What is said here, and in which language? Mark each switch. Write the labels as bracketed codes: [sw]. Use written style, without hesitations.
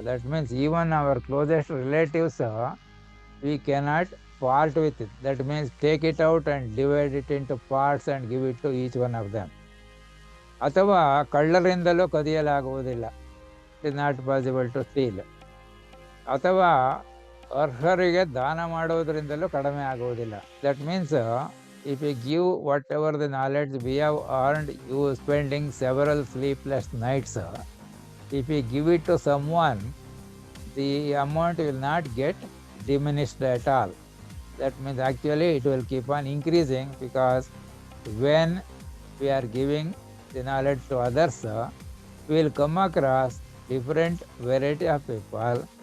[en] That means even our closest relatives, we cannot part with it. That means take it out and divide it into parts and give it to each one of them. [kn] ಅಥವಾ ಕಳ್ಳರಿಂದಲೂ ಕದಿಯಲಾಗುವುದಿಲ್ಲ. [en] It is not possible to steal. [kn] ಅಥವಾ ಅರ್ಹರಿಗೆ ದಾನ ಮಾಡುವುದರಿಂದಲೂ ಕಡಿಮೆ ಆಗುವುದಿಲ್ಲ. [en] That means if you give whatever the knowledge we have earned, you spending several sleepless nights, if you give it to someone, the amount will not get diminished at all. That means actually it will keep on increasing, because when we are giving the knowledge to others, we will come across different variety of people.